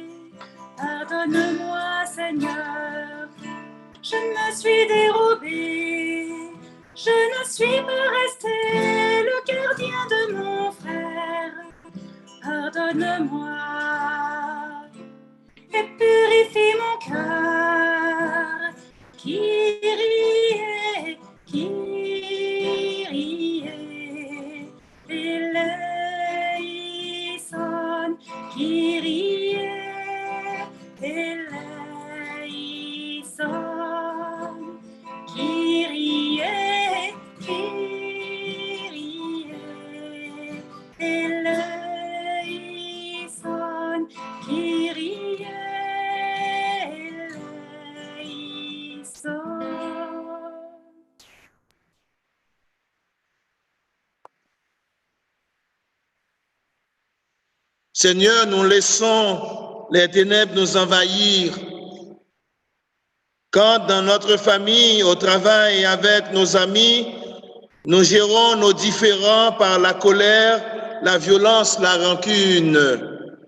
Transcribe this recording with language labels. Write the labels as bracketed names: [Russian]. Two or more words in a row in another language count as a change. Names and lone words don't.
[French] Pardonne-moi, Seigneur, je me suis dérobée. Je ne suis pas resté le gardien de mon frère. Pardonne-moi et purifie mon cœur. [Greek] Κύριε, Κύριε ελέησον, Κύριε ελέησον, Κύριε, Κύριε ελέησον, Κύριε ελέησον. [French] Seigneur, nous laissons les ténèbres nous envahir. Quand dans notre famille, au travail et avec nos amis, nous gérons nos différends par la colère, la violence, la rancune.